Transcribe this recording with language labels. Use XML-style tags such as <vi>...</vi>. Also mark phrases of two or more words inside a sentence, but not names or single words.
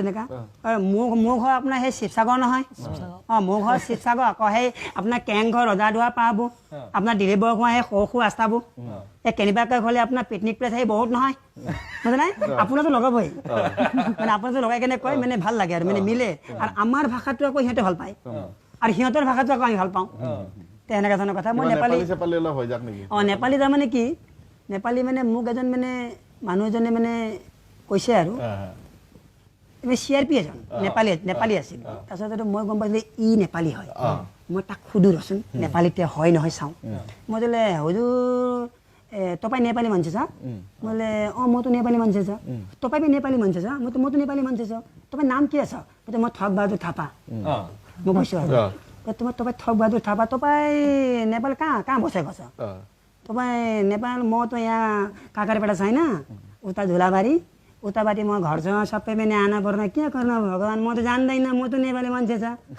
<as>এনেকুৱা মোৰ ঘৰ আপোনাৰ সেই শিৱসাগৰ নহয় মোৰ ঘৰ শিৱসাগৰ আকৌ সেই আপোনাৰ কেংঘৰ ৰজাদুৱাৰ পাব আপোনাৰ দিলীপ বৰগোহাঁই সেই সৰু সৰু ৰাস্তাবোৰ এই কেনেবাকৈ হ'লে আপোনাৰ পিকনিক প্লেচ সেই বহুত নহয় বুজা নাই আপোনাৰতো লগাবই মানে আপোনাৰতো লগাই কেনে কয় মানে ভাল লাগে আৰু মানে মিলে আৰু আমাৰ ভাষাটো আকৌ সিহঁতে ভাল পায় আৰু সিহঁতৰ ভাষাটো আকৌ আমি ভাল পাওঁ তেনেকুৱা ধৰণৰ কথা মই নেপালী নেপালী তাৰমানে কি নেপালী মানে মোক এজন মানে মানুহ এজনে মানে কৈছে আৰু CRP এজন নেপালী আছিল তাৰপিছত মই গম পাইছিলোঁ ই নেপালী হয় মই তাক সুধো ৰচোন নেপালীতে হয় নহয় চাওঁ মই বোলে</as> <ne>হুজুৰ तपाईँ नेपाली मान्छे छ मैले म त नेपाली मान्छे छ तपाईँ पनि नेपाली मान्छे छ म त नेपाली मान्छे छ तपाईँ नाम के छ म थकबहादुर थापा म কৈछु तपाईँ थकबहादुर थापा तपाईँ नेपाल कहाँ बसेको छ तपाईँ नेपाल म त यहाँ काँक्रापाडा छैन उता झुलाबारी उताबाटी म घर छ सबै पनि आना पर्ने के गर्न भगवान् म त जान्दैन म त नेपाली मान्छे छ</ne>